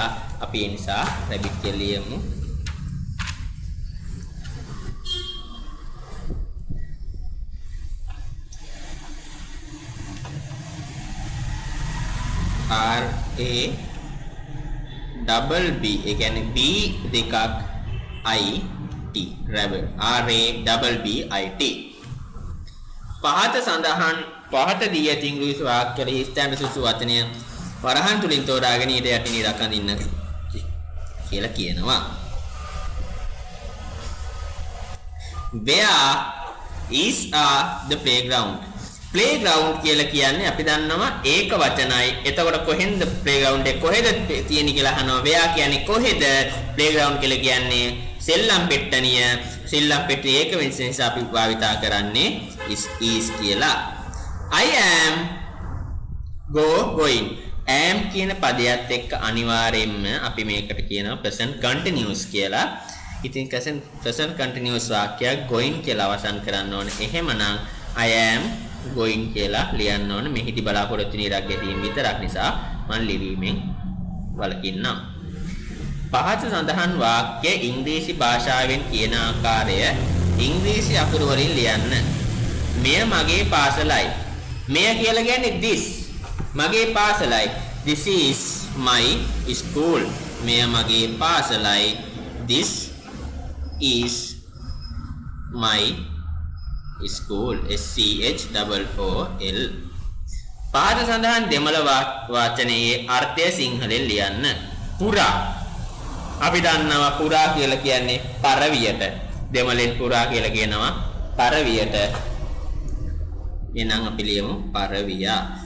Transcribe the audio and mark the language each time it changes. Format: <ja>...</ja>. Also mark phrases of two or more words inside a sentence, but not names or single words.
<si>අපි ඒ නිසා රැබිට් කියලා ලියමු.</si> <en>R A double B</en> <si>ඒ කියන්නේ B දෙකක්</si> <en>I T rabbit R A double B I T.</en> <si>පහත සඳහන් පහත දී ඇති ඉංග්‍රීසි වාක්‍යවල හිස්තැන සුසු වචනය වරහන් තුලින් තෝරාගෙන ඊට යටින් ඉරක් අඳින්න කියලා කියනවා.</si> <en>Where is the playground?</en> <si>Playground කියලා කියන්නේ අපි දන්නවා ඒක වචනයි. එතකොට කොහෙන්ද playground එක කොහෙද තියෙන්නේ කියලා අහනවා. where කියන්නේ කොහෙද? playground කියලා කියන්නේ සෙල්ලම් පෙට්ටනිය. සෙල්ලම් පෙට්ටිය ඒක වෙනස නිසා අපි භාවිතා කරන්නේ is කියලා.</si> <en>I am going.</en> <si>am කියන පදයට එක්ක අනිවාර්යයෙන්ම අපි මේකට කියනවා</si> <en>present continuous</en> <si>කියලා. ඉතින්</si> <en>present continuous</en> <si>වාක්‍යයක් going කියලා අවසන් කරන්න ඕනේ. එහෙමනම්</si> <en>I am going</en> <si>කියලා ලියන්න ඕනේ. මෙහිදී බලාපොරොත්තු වෙන ඉරක් ගැටීම විතරක් නිසා මම ලිවීමෙන් වළකින්නම්. පහත සඳහන් වාක්‍ය ඉංග්‍රීසි භාෂාවෙන් කියන ආකාරය ඉංග්‍රීසි අකුරු වලින් ලියන්න. මෙය මගේ පාසලයි. මෙය කියලා කියන්නේ this. මගේ පාසලයි.</si> <en>This is my school.</en> <si>මෙය මගේ පාසලයි.</si> <en>This is my school. SCHOOL.</en> <si>පහත සඳහන් දෙමළ වචනයේ අර්ථය සිංහලෙන් ලියන්න. පුරා. අපි දන්නවා පුරා කියලා කියන්නේ පරවියට. දෙමළෙන් පුරා කියලා කියනවා පරවියට. එහෙනම් අපි ලියමු පරවියා.</si>